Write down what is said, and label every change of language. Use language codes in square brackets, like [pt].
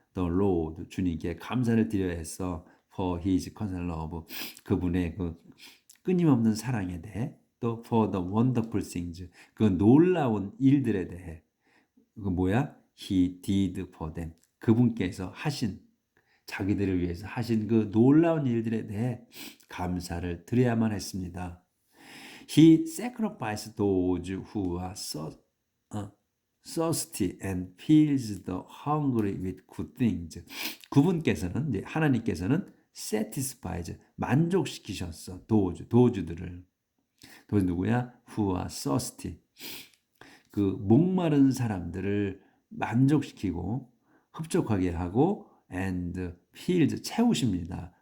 [en] The Lord, [ko] 주님께 감사를 드려야 했어. [en] For his constant love, [ko] 그분의 그 끊임없는 사랑에 대해, 또 [en] for the wonderful things, [ko] 그 놀라운 일들에 대해, 그 뭐야? [en] He did for them, [ko] 그분께서 하신, 자기들을 위해서 하신 그 놀라운 일들에 대해 감사를 드려야만 했습니다. [en] He sacrificed those who are thirsty and fills the hungry with good things. [ko] 그분께서는, 이제 하나님께서는 satisfies, 만족시키셨어. 도주들을. 도주 누구야? [en] Who are thirsty. [ko] 그 목마른 사람들을 만족시키고 흡족하게 하고 [en] and fills, [ko] 채우십니다.